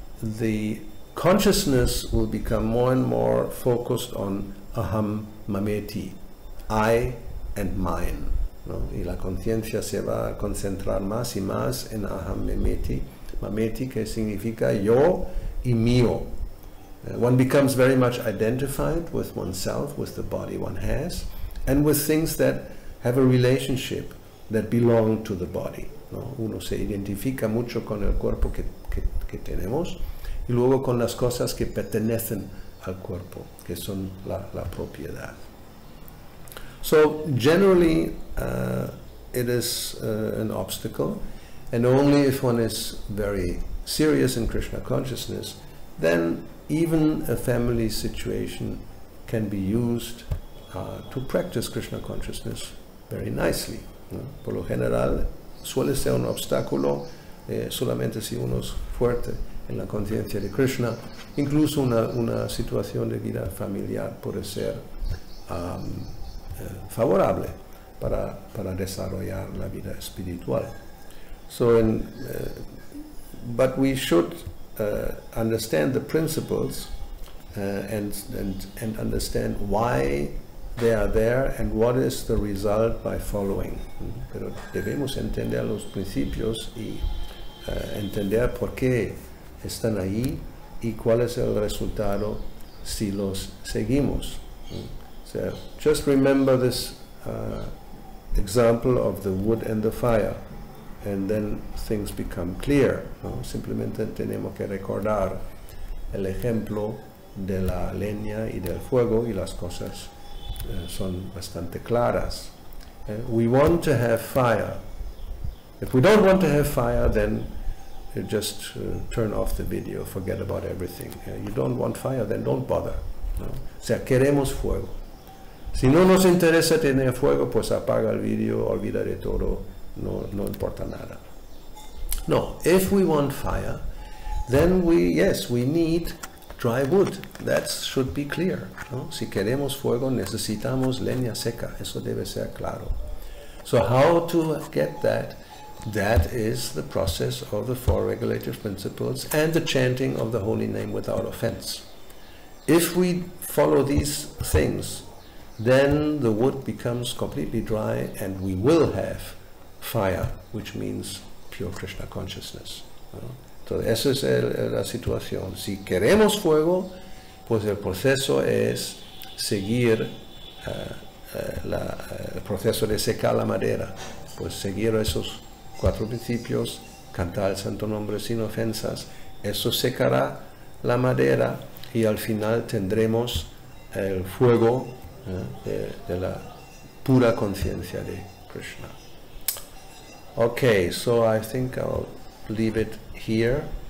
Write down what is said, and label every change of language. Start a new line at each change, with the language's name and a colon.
English: The consciousness will become more and more focused on aham mameti, I and mine.
Spanish: Y la conciencia se va a concentrar más y más en aham mameti, que significa yo y mío.
English: One becomes very much identified with oneself, with the body one has, and with things that have a relationship that belong to the body.
Spanish: Uno se identifica mucho con el cuerpo que tenemos y luego con las cosas que pertenecen al cuerpo, que son la propiedad.
English: So generally it is an obstacle, and only if one is very serious in Krishna consciousness, then even a family situation can be used to practice Krishna consciousness very nicely.
Spanish: Por lo general, suele ser un obstáculo solamente si uno es fuerte en la conciencia de Krishna. Incluso una situación de vida familiar puede ser favorable para desarrollar la vida espiritual.
English: So, but we should understand the principles and understand why they are there and what is the result by following.
Spanish: Pero debemos entender los principios y entender por qué están ahí y cuál es el resultado si los seguimos.
English: So just remember this example of the wood and the fire, and then things become clear, ¿no?
Spanish: Simplemente tenemos que recordar el ejemplo de la leña y del fuego y las cosas son bastante claras.
English: We want to have fire. If we don't want to have fire, then just turn off the video, forget about everything. You don't want fire, then don't bother, ¿no?
Spanish: O sea, queremos fuego. Si no nos interesa tener fuego, pues apaga el video, olvida de todo, no importa nada.
English: No, if we want fire, then we need dry wood. That should be clear, ¿no?
Spanish: Si queremos fuego, necesitamos leña seca. Eso debe ser claro.
English: So how to get that? That is the process of the 4 regulative principles and the chanting of the holy name without offense. If we follow these things, then the wood becomes completely dry and we will have fire, which means pure Krishna consciousness, ¿no?
Spanish: Entonces, esa es la situación. Si queremos fuego, pues el proceso es seguir el proceso de secar la madera, pues seguir esos 4 principios, cantar el santo nombre sin ofensas, eso secará la madera y al final tendremos el fuego de la pura conciencia de Krishna.
English: Okay, so I think I'll leave it here.